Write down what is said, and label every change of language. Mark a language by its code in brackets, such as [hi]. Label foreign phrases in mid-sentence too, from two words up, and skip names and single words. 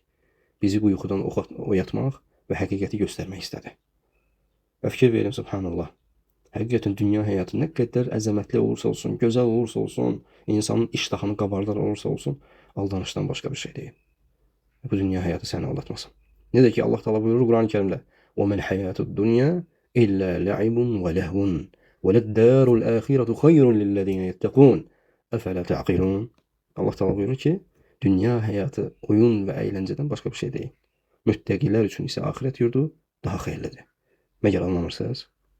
[az] Bizi bu yuxudan oyatmaq və həqiqəti göstərmək istədi. Və fikir verin, subhanallah. Həqiqətən dünya həyatı nə qədər əzəmətli olursa olsun, gözəl olursa olsun, insanın iştahını qabardar olursa olsun, aldanışdan başqa bir şey deyil. Bu dünya həyatı səni aldatmasın. Necə ki, Allah Teala buyurur Quran-ı Kərimdə: [ar] "وَمَنْ حَيَاتُ الدُّنْيَا إِلَّا لَعِبٌ وَلَهْوٌ وَلَلدَّارُ الْآخِرَةُ خَيْرٌ لِلَّذِينَ يَتَّقُونَ أَفَلَا تَعْقِلُونَ." [az] Allah Teala buyurur ki, dünya həyatı oyun və əyləncədən başqa bir şey deyil. Müttəqilər üçün isə axirət yurdu daha xeyirlidir. Məgər anlamırsınız?